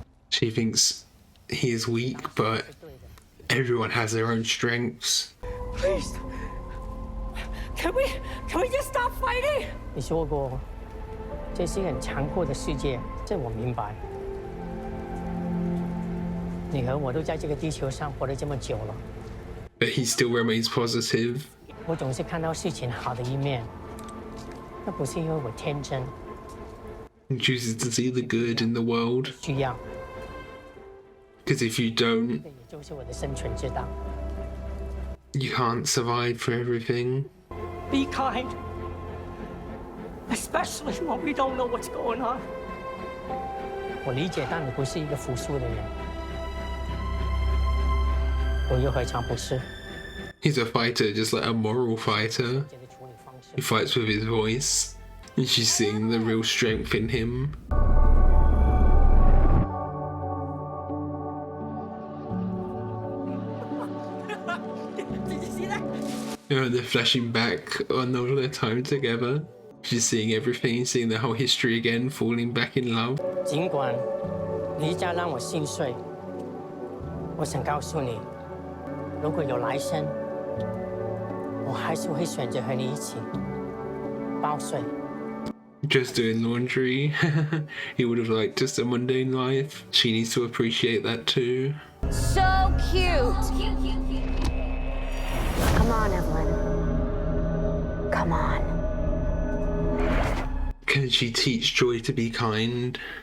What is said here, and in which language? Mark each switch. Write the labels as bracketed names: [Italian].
[English] She thinks he is weak, but everyone has their own strengths. Please, can we just stop fighting? [Chinese] 你说过，这是一个很残酷的世界，这我明白。你和我都在这个地球上活了这么久了。 [English] But he still remains positive. [Chinese] 我总是看到事情好的一面，那不是因为我天真。 [English] He chooses to see the good in the world. [Chinese] 需要。 [English] Because if you don't, [Chinese] 这也就是我的生存之道。 [English] You can't survive for everything. Be kind, especially when we don't know what's going on. [Chinese] 我理解，但你不是一个服输的人，我又何尝不是？ [English] He's a fighter, just like a moral fighter. He fights with his voice, and she's seeing the real strength in him. Did you see that? You know, they're flashing back on all their time together. She's seeing everything, seeing the whole history again, falling back in love. [Chinese] 尽管离家让我心碎，我想告诉你，如果有来生，我还是会选择和你一起报税。 [English] Just doing laundry. He would have liked just a mundane life. She needs to appreciate that too. So cute! Come on, Evelyn. Come on. Can she teach Joy to be kind?